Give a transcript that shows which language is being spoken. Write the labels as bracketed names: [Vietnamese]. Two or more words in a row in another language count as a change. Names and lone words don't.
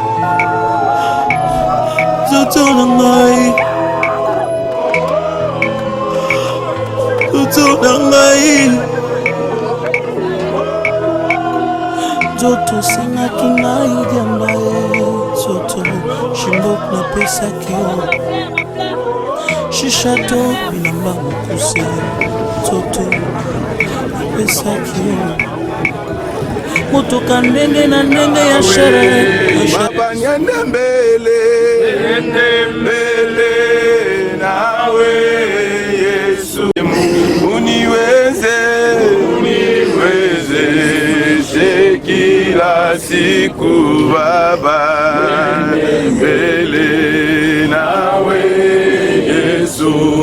[Lingala] nzoto na ngai nzoto na ngai nzoto osengaki ngai diamba ye nzoto shimbok napesaki yo shishato bilamba mokuse nzoto napesaki yo motoka ndenge na ndenge ya shere [Swahili] mabanyende mbele nawe Yesu uniweze kila siku Baba mbele nawe Yesu